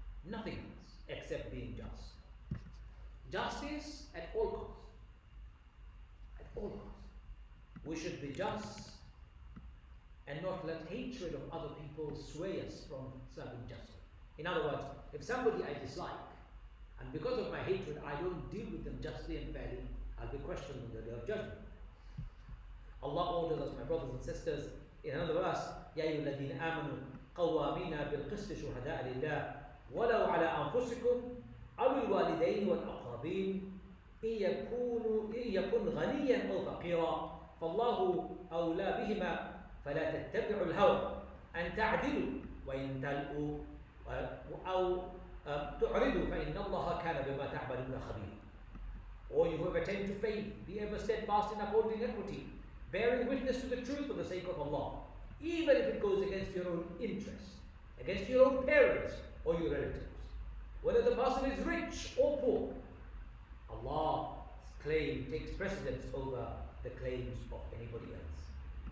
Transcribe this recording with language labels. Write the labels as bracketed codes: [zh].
[en] Nothing else except being just. Justice at all costs. At all costs. We should be just and not let hatred of other people sway us from serving justly. In other words, if somebody I dislike, and because of my hatred I don't deal with them justly and fairly, I'll be questioned on the day of judgment. Allah orders us, my brothers and sisters, in another verse, [ar] يَا أَيُّهَا الَّذِينَ آمَنُوا قَوَّامِينَ بِالْقِسْطِ شُهَدَاءَ لِلَّهِ وَلَوْ عَلَى أَنفُسِكُمْ أَوِ الْوَالِدَيْنِ وَالْأَقْرَبِينَ إِن يَكُنْ غَنِيًّا أَوْ فَقِيرًا فَاللَّهُ أَوْلَى بِهِمَا فَلَا تَتَّبِعُوا الْهَوَى أَن تَعْدِلُوا وَإِن تَلْؤُوا أَوْ تُعْرِضُوا فَإِنَّ اللَّهَ كَانَ بِمَا تَعْمَلُونَ خَبِيرًا. [en] O you who have attained to faith, be ever steadfast in upholding equity, bearing witness to the truth for the sake of Allah, even if it goes against your own interests, against your own parents or your relatives. Whether the person is rich or poor, Allah's claim takes precedence over the claims of anybody else.